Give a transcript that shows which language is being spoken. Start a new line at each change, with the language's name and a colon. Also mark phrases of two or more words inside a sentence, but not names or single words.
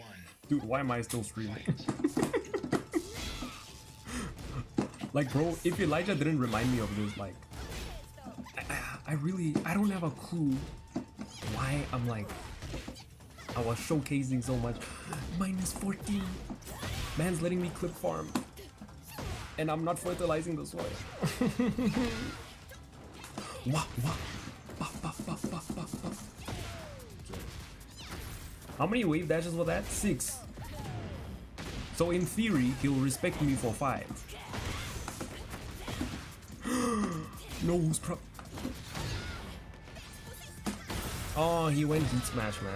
English: Dude, why am I still streaming? Like, bro, if Elijah didn't remind me of this, like, I don't have a clue why I'm like, I was showcasing so much. Minus 14. Man's letting me clip farm. And I'm not fertilizing the soil. Wah, wah. Bah, bah, bah, bah, bah, bah. How many wave dashes was that? 6. So in theory, he'll respect me for 5. No, who's pro? Oh, he went heat smash, man.